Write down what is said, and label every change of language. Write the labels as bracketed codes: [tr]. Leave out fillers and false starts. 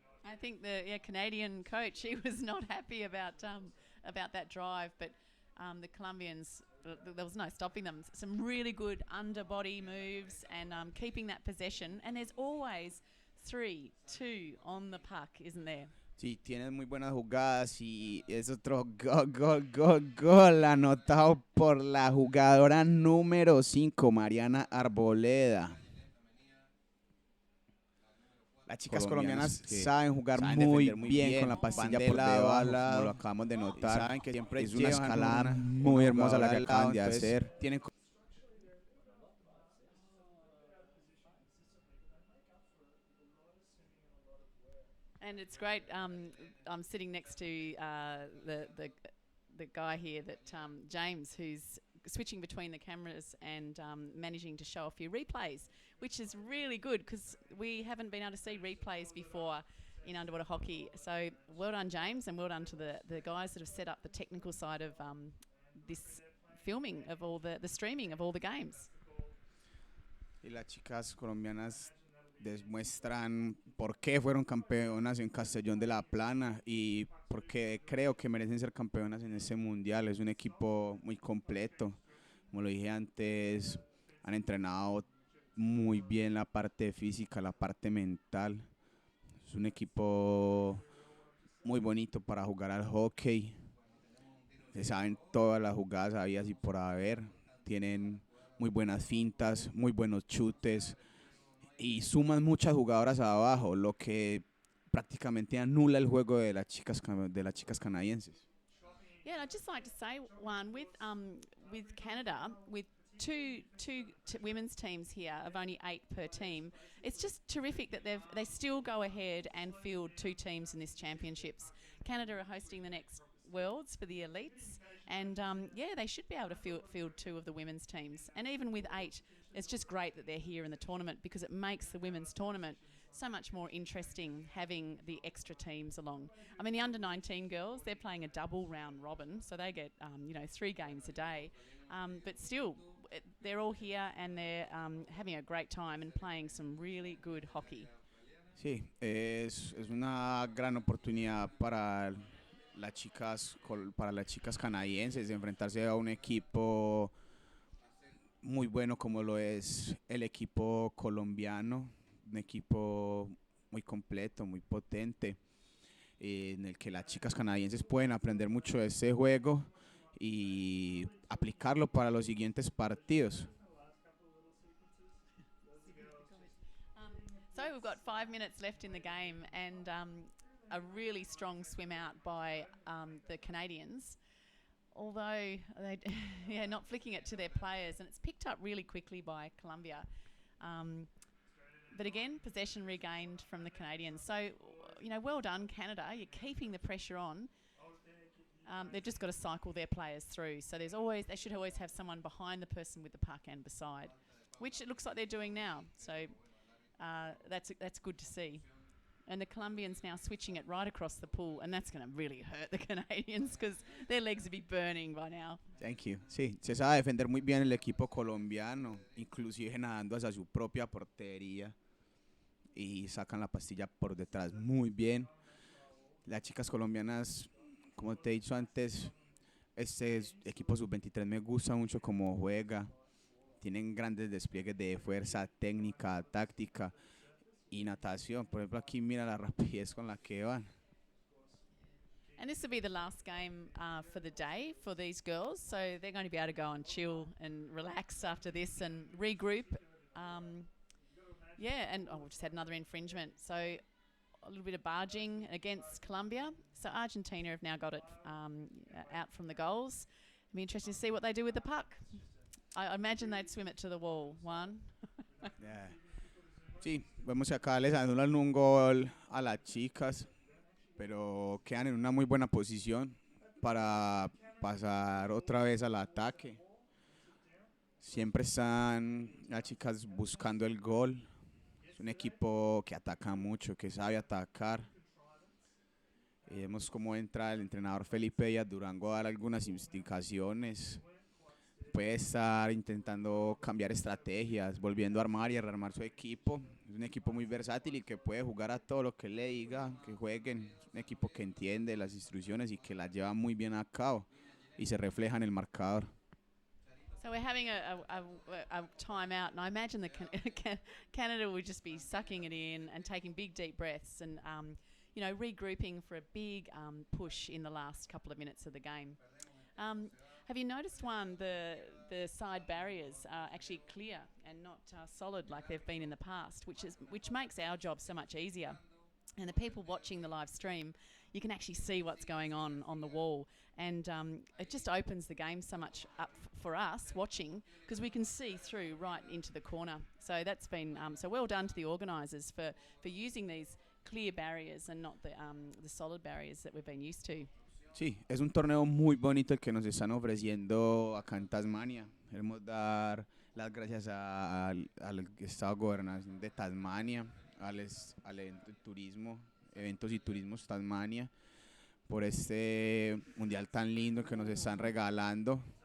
[en] I think the Canadian coach, he was not happy about that drive, but the Colombians, there was no stopping them. Some really good underbody moves and keeping that possession. And there's always 3-2 on the puck, isn't there? [es] Sí, tienen muy buenas jugadas y es otro gol anotado por la jugadora número 5, Mariana Arboleda. Las chicas colombianas saben jugar muy bien con la pastilla por debajo, como lo acabamos de notar. Saben que siempre es una escalada muy hermosa la que acaban de hacer. Tienen [en] And it's great. I'm sitting next to the guy here, that James, who's switching between the cameras and managing to show a few replays, which is really good because we haven't been able to see replays before in underwater hockey. So well done, James, and well done to the guys that have set up the technical side of this filming of all the streaming of all the games. [es] Y las chicas colombianas demuestran por qué fueron campeonas en Castellón de la Plana y por qué creo que merecen ser campeonas en este mundial. Es un equipo muy completo, como lo dije antes, han entrenado muy bien la parte física, la parte mental. Es un equipo muy bonito para jugar al hockey. Se saben todas las jugadas habidas y por haber. Tienen muy buenas fintas, muy buenos chutes y suman muchas jugadoras abajo, lo que prácticamente anula el juego de las chicas canadienses. [en] Yeah, and I'd just like to say, one, with Canada, with two women's teams here of only 8 per team, it's just terrific that they still go ahead and field 2 teams in this championships. Canada are hosting the next Worlds for the elites, and they should be able to field 2 of the women's teams. And even with 8, it's just great that they're here in the tournament because it makes the women's tournament so much more interesting having the extra teams along. I mean, the under-19 girls, they're playing a double round robin, so they get 3 games a day. But still, they're all here and they're having a great time and playing some really good hockey. [es] Sí, es una gran oportunidad para las chicas canadienses de enfrentarse a un equipo muy bueno como lo es el equipo colombiano, un equipo muy completo, muy potente, en el que las chicas canadienses pueden aprender mucho de este juego y aplicarlo para los siguientes partidos. [en] So we've got 5 minutes left in the game and a really strong swim out by the Canadians, although they not flicking it to their players, and it's picked up really quickly by Colombia. But again, possession regained from the Canadians. So, well done, Canada. You're keeping the pressure on. They've just got to cycle their players through. So they should always have someone behind the person with the puck and beside, which it looks like they're doing now. So that's good to see. And the Colombians now switching it right across the pool, and that's going to really hurt the Canadians because their legs would be burning by now. Thank you. [es] Sí, se sabe defender muy bien el equipo colombiano, inclusive nadando hacia su propia portería y sacan la pastilla por detrás muy bien. Las chicas colombianas, como te he dicho antes, este equipo sub-23 me gusta mucho cómo juega. Tienen grandes despliegues de fuerza, técnica, táctica y natación. Por ejemplo, aquí mira la rapidez con la que van. [en] And this will be the last game for the day for these girls, so they're going to be able to go and chill and relax after this and regroup. And we just had another infringement. So a little bit of barging against Colombia. So Argentina have now got it out from the goals. It'll be interesting to see what they do with the puck. I imagine they'd swim it to the wall. Juan? Yeah. [es] Sí, vemos que acá les anulan un gol a las chicas, pero quedan en una muy buena posición para pasar otra vez al ataque. Siempre están las chicas buscando el gol. Es un equipo que ataca mucho, que sabe atacar. Y vemos cómo entra el entrenador Felipe Díaz Durango a dar algunas indicaciones. Puede estar intentando cambiar estrategias, volviendo a armar y a rearmar su equipo. Es un equipo muy versátil y que puede jugar a todo lo que le diga, que jueguen. Es un equipo que entiende las instrucciones y que las lleva muy bien a cabo y se refleja en el marcador. [en] So we're having a timeout, and I imagine that Canada would just be sucking it in and taking big, deep breaths and, regrouping for a big push in the last couple of minutes of the game. Have you noticed, Juan, the side barriers are actually clear and not solid like they've been in the past, which makes our job so much easier. And the people watching the live stream, you can actually see what's going on the wall. And it just opens the game so much up for us watching, because we can see through right into the corner. So that's been so well done to the organisers for using these clear barriers and not the solid barriers that we've been used to. [es] Sí, es un torneo muy bonito el que nos están ofreciendo acá en Tasmania. Queremos dar las gracias al Estado de Gobernación de Tasmania, al evento de turismo, eventos y turismos Tasmania, por este mundial tan lindo que nos están regalando.